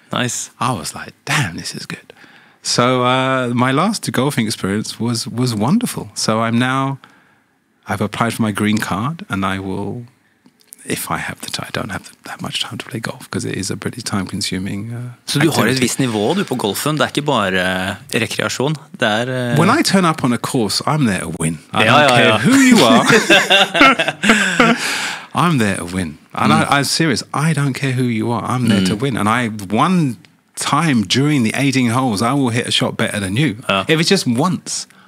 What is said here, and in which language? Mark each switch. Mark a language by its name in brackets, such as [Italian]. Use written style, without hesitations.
[English] Nice. I was like, damn, this is good. So my last golfing experience was wonderful. So I've applied for my green card, and I will, if I have the time, I don't have that much time to play golf because it is a pretty time-consuming [Norwegian] Så du har et visst nivå du på golfen, det er ikke bare rekreasjon, det er... [English] When I turn up on a course, I'm there to win. I don't care who you are. I'm there to win. And I'm serious. I don't care who you are. I'm there to win. And one time during the 18 holes, I will hit a shot better than you. If it's just once